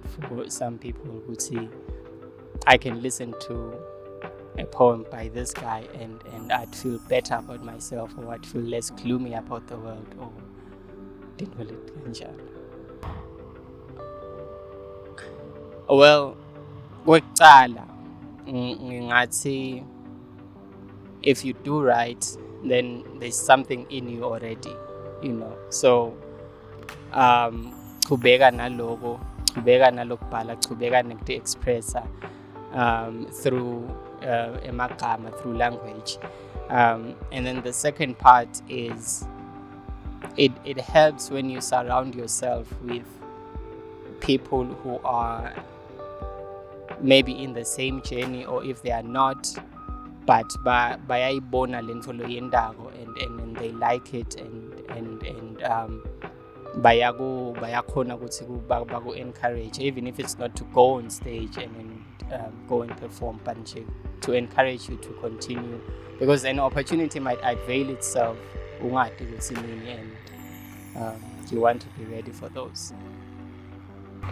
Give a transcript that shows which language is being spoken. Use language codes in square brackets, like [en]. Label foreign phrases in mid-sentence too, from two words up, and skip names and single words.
[en] for some people who see I can listen to a poem by this guy and I'd feel better about myself, or I'd feel less gloomy about the world, or well, ngingathi if you do write, then there's something in you already, so [ss] chubeka nalokubhala, chubeka nekuexpressa [en] through emagama, through language, and then the second part is it helps when you surround yourself with people who are maybe in the same journey, or if they are not, but [ss] bayayibona lento loyendago [en] and they like it, and [ss] bayakhona ukuthi baku [en] encourage, even if it's not to go on stage and go and perform, but to encourage you to continue, because an opportunity might avail itself, and you want to be ready for those.